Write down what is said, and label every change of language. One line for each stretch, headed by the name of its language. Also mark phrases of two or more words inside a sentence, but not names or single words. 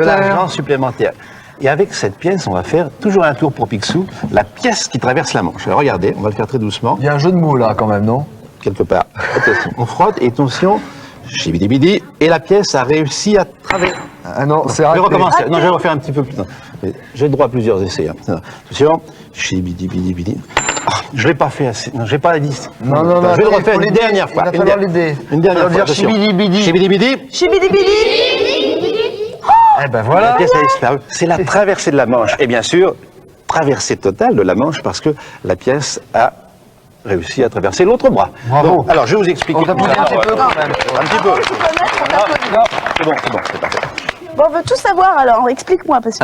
French: De l'argent supplémentaire. Et avec cette pièce, on va faire toujours un tour pour Picsou, la pièce qui traverse la Manche. Alors regardez, on va le faire très doucement. Il y a un jeu de mots là quand même, non? Quelque part. Attention, on frotte et attention, chibidi-bidi, et la pièce a réussi à traverser. Ah non, c'est raté. Je vais recommencer. Raté. Non, je vais refaire un petit peu plus. J'ai le droit à plusieurs essais. Attention, chibidi-bidi-bidi. Je ne l'ai pas fait assez. Non, je n'ai pas dit. Non. Je vais le refaire une dernière fois. Il va falloir l'aider. Une dernière fois. Chibidi-bidi. Chibidi-bidi. Chibidi-bidi. Eh ben voilà. La pièce a disparu. C'est la traversée de la Manche. Et bien sûr, traversée totale de la Manche parce que la pièce a réussi à traverser l'autre bras. Bravo. Donc, alors, je vais vous expliquer. On t'applaudit un petit peu quand même. Un petit peu. C'est bon, c'est parfait. Bon, on veut tout savoir alors, explique-moi parce que...